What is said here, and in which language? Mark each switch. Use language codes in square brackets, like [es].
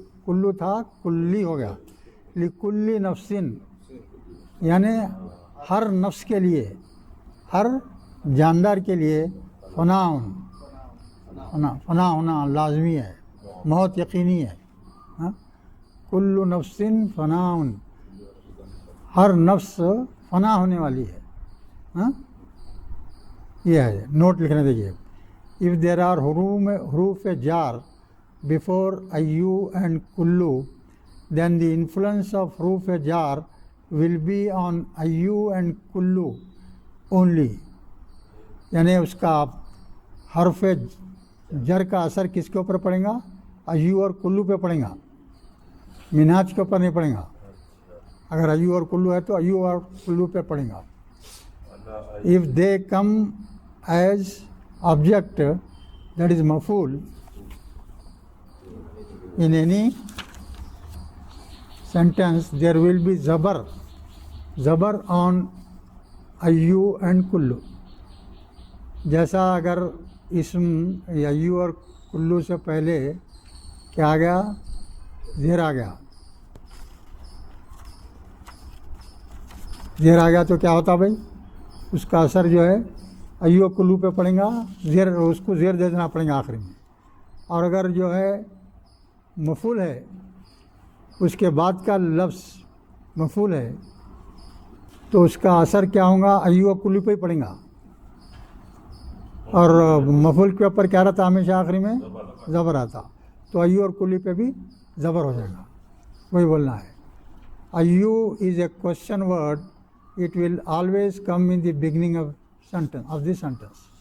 [ur] کلو تھا کلی ہو گیا، [ar] لکلی نفسن [ur] یعنی ہر نفس کے لیے، ہر جاندار کے لیے فنا ہونا لازمی ہے، موت یقینی ہے. [ar] کل نفس فنا، [ur] ہر نفس فنا ہونے والی ہے. یہ ہے نوٹ لکھنے دیجیے. [en] If there are حروف جار before ayyu and kullu, then the influence of حروف جار will be on ayyu and kullu only. [ur] یعنی اس کا حرف جر کا اثر کس کے اوپر پڑے گا؟ ایو اور کلو پہ پڑے گا، مناج کے اوپر نہیں پڑے گا. اگر ایو اور کلو ہے تو ایو اور کلو پہ پڑے گا. [en] if they come as object, that is مفعول in any sentence, there will be zabar on ayyu and kullu. [ur] جیسا اگر اسم ایو اور کلو سے پہلے کیا آ گیا؟ زیر آ گیا. زیر آ گیا تو کیا ہوتا بھائی؟ اس کا اثر جو ہے ایو اور کلو پہ پڑے گا، زیر اس کو زیر دے دینا پڑے گا آخری میں. اور اگر جو ہے مفعول ہے، اس کے بعد کا لفظ مفعول ہے، تو اس کا اثر کیا ہوگا؟ ایو اور کلو پہ ہی پڑے گا. اور مفعول کے اوپر کیا رہتا ہمیشہ آخری میں؟ زبر آتا. تو ایو اور کلو پہ بھی زبر ہو جائے گا. وہی بولنا ہے. [en] ایو is a question word, it will always come in the beginning of the sentence.